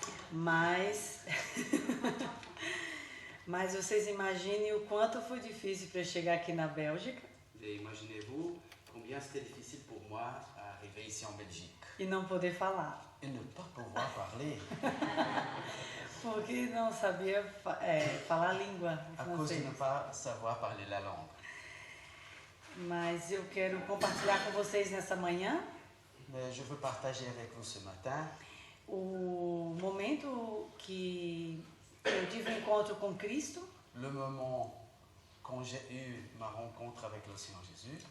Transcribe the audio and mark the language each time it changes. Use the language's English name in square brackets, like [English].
[Portuguese] Mas vocês imaginem o quanto foi difícil para eu chegar aqui na Bélgica. [French] Et imaginez-vous combien c'était difficile pour moi d'arriver ici en Belgique. [Portuguese] E não poder falar. [French] Et ne pas pouvoir parler. [Portuguese] Porque não sabia falar a língua [French] À cause de ne pas savoir parler la langue. [Portuguese] Mas eu quero compartilhar com vocês nessa manhã. [French] Mais je veux partager avec vous ce matin [Portuguese] o momento que eu tive um encontro com Cristo. [French] Le moment quand j'ai eu ma rencontre avec le Seigneur Jésus.